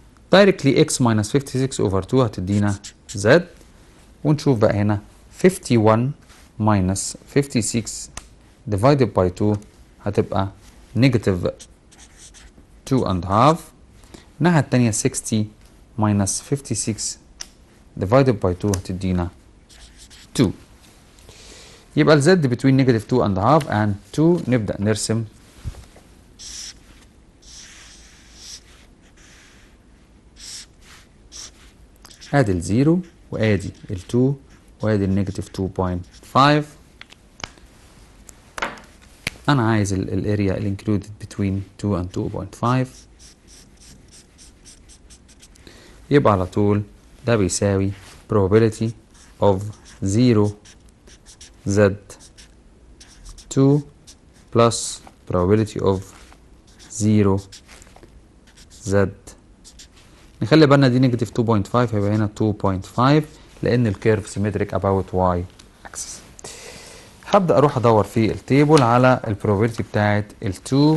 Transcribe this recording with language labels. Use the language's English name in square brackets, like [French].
[English] directly x minus 56 over 2 هتدينا z. [Arabic] ونشوف بقى هنا [English] 51 minus 56 divided by 2 هتبقى negative 2 and half. [Arabic] الناحية التانية [English] 60 minus 56 divided by 2 هتدينا 2. يبقى ال z between negative 2 and half and 2. [Arabic] نبدأ نرسم. ادي الزيرو وادي ال2 وادي النيجاتيف 2.5. انا عايز الاريا الانكلودد between 2 and 2.5. يبقى على طول ده بيساوي [English] probability of 0 z 2 plus probability of 0 z. [Arabic] نخلي بالنا دي نيجاتيف 2.5 هيبقى هنا 2.5 لان الكيرف سيمتريك about y axis. هبدأ اروح ادور في التيبل على البروبابيلتي بتاعت ال2.